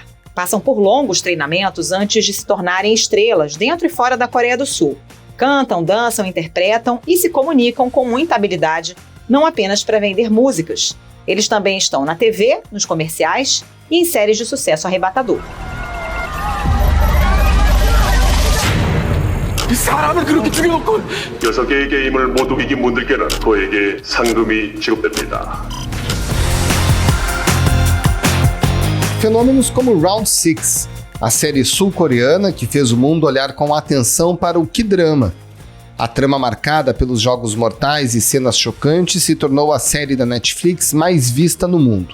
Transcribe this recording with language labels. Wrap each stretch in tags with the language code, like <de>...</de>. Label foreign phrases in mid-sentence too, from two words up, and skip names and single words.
<pt>Passam por longos treinamentos antes de se tornarem estrelas dentro e fora da Coreia do Sul. Cantam, dançam, interpretam e se comunicam com muita habilidade, não apenas para vender músicas. Eles também estão na TV, nos comerciais e em séries de sucesso arrebatador.</pt> <ko>사람을 그렇게 죽여놓고 6개의 게임을 모두 이긴 분들께는 그에게 상금이 지급됩니다.</ko> <pt>Fenômenos como Round 6, a série sul-coreana que fez o mundo olhar com atenção para o K-drama. A trama marcada pelos jogos mortais e cenas chocantes se tornou a série da Netflix mais vista no mundo.</pt>